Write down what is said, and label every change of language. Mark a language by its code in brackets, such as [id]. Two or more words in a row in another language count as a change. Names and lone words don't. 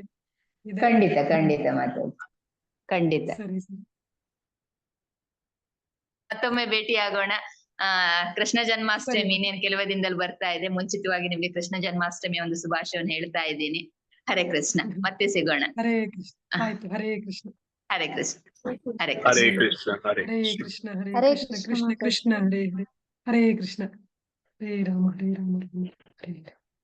[kn] ಖಂಡಿತ ಖಂಡಿತ ಮಾತಾಡಿ, ಖಂಡಿತ. ಸರಿ ಸರಿ, ಮತ್ತೊಮ್ಮೆ ಭೇಟಿ ಆಗೋಣ. ಕೃಷ್ಣ ಜನ್ಮಾಷ್ಟಮಿ ಇನ್ನೇನು ಕೆಲವೇ ದಿನದಲ್ಲಿ ಬರ್ತಾ ಇದೆ. ಮುಂಚಿತವಾಗಿ ನಿಮ್ಗೆ ಕೃಷ್ಣ ಜನ್ಮಾಷ್ಟಮಿ ಒಂದು ಶುಭಾಶಯವನ್ನು ಹೇಳ್ತಾ ಇದ್ದೀನಿ. ಹರೇ ಕೃಷ್ಣ, ಮತ್ತೆ ಸಿಗೋಣ. ಹರೇ ಕೃಷ್ಣ. ಆಯ್ತು, ಹರೇ ಕೃಷ್ಣ. [sa] ಹರೇ ಕೃಷ್ಣ. ಹರೇ ಹರೇ ಕೃಷ್ಣ. ಕೃಷ್ಣ. ಹರೇ ಹರೇ ಕೃಷ್ಣ. ಹರೇ ಕೃಷ್ಣ. ಕೃಷ್ಣ ಕೃಷ್ಣ ಹರೇ ಹರೇ. ಹರೇ ಕೃಷ್ಣ. ಹರೇ ರಾಮ ಹರೇ ರಾಮ ರಾಮ ಹರೇ ರಾಮ.